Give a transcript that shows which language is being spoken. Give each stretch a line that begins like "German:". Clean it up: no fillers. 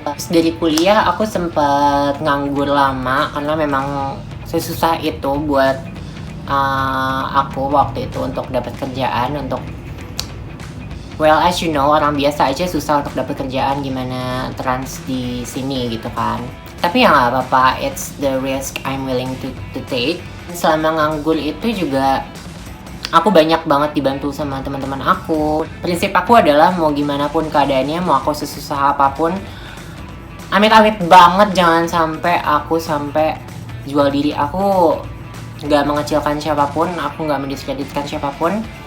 Indonesian: Terus dari kuliah aku sempat nganggur lama karena memang sesusah itu buat aku waktu itu untuk dapat kerjaan. Untuk
English: well, as you know,
Indonesian: orang biasa aja susah untuk dapat kerjaan, gimana trans di sini gitu kan. Tapi ya nggak apa-apa,
English: it's the risk I'm willing to take.
Indonesian: Selama nganggur itu juga aku banyak banget dibantu sama teman-teman aku. Prinsip aku adalah mau gimana pun keadaannya, mau aku sesusah apapun, amit-amit banget jangan sampai aku jual diri. Aku nggak mengecilkan siapapun, aku nggak mendiskreditkan siapapun.